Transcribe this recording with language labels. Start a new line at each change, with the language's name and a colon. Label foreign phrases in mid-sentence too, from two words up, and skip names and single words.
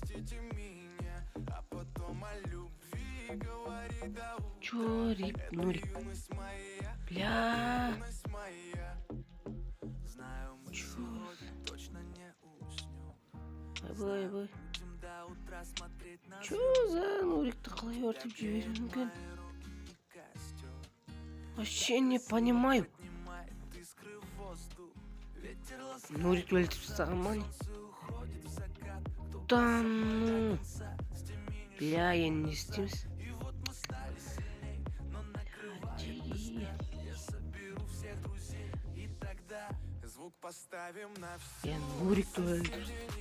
Russian: Чё, Рип, Нурик? Бля. Чё?
Kazakh: Айбай.
Russian: Чё за
Kazakh: Нурикті қалай өртіп жіберу мүмкін?
Russian: Вообще не понимаю.
Kazakh: Нурик өлтіріп тастаған ма не?
Russian: Да ну. Бля,
Kazakh: енді не істейміз? Я Нурикті өлтіріп.